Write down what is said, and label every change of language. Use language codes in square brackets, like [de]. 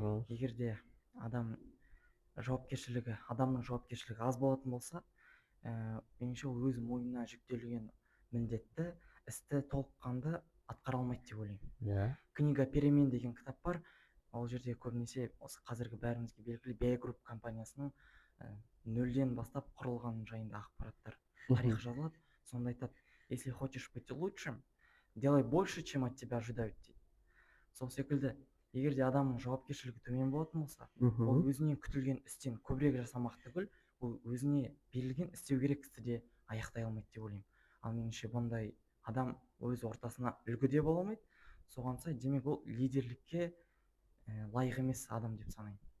[kk] Егер де адамның жауапкершілігі аз болатын болса, меніңше ол өз мойнына жүктелген міндетті, істі толыққанды атқара алмайды деп ойлаймын. Книга перемен деген кітап бар. Ол жерде көбінесе осы қазіргі бәрімізге белгілі BA Group компаниясының нөлден бастап құрылған жайында ақпараттар, тарих жазылады. Сонда айтады: [ru] если хочешь быть лучшим, делай больше, чем от тебя ожидают [kk] дейді. Сол секілді, егер де адамның жауапкершілігі төмен болатын болса, ол өзінен күтілген істен көбірек жасамақ түгіл, ол өзіне берілген істеу керек істі де аяқтай алмайды деп ойлаймын. Ал меніңше бұндай адам өз ортасына үлгі де бола алмайды. Соған сай, демек ол лидерлікке лайық емес адам деп санаймын.